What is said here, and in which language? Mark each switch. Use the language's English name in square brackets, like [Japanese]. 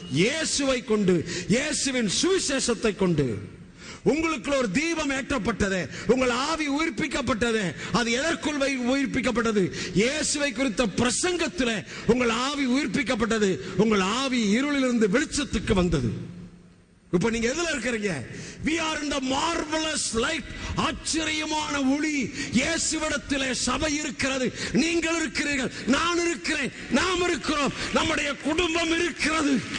[Tamil] இயேசுவை கொண்டு, இயேசுவின் சுவிசேஷத்தை கொண்டு. உங்களுக்குள்ள ஒரு தீபம் ஏற்றப்பட்டது, உங்கள் ஆவி உயிர்ப்பிக்கப்பட்டது. அது எதற்குள் உயிர்ப்பிக்கப்பட்டது? இயேசுவை குறித்த பிரசங்கத்தில் உங்கள் ஆவி உயிர்ப்பிக்கப்பட்டது. உங்கள் ஆவி இருளிலிருந்து வெளிச்சத்துக்கு வந்தது. இப்ப நீங்க எதுல இருக்கிறீங்க? [English] we are in the marvelous light. [Tamil] ஆச்சரியமான ஒளி. இயேசுவிடத்திலே சபை இருக்கிறது, நீங்கள் இருக்கிறீர்கள், நான் இருக்கிறேன், நாம் இருக்கிறோம், நம்முடைய குடும்பம் இருக்கிறது.